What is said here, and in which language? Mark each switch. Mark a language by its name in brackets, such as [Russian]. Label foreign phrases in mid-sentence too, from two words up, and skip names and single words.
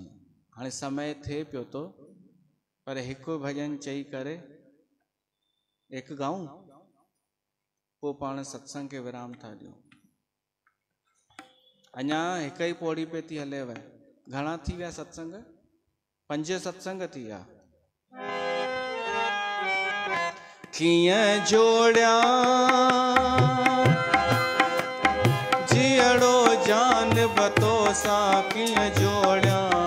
[Sindhi] हाणे समय थिए पियो थो, पर हिकु भॼन चई करे हिकु गाऊं, पोइ पाण सत्संग खे विराम था ॾियूं। अञा हिकु ई पौड़ी पे थी हलेव। घणा थी विया सत्संग? 5 सत्संग थी विया। कीअं जोड़िया जियड़ो जान बतो सां, कीअं जोड़िया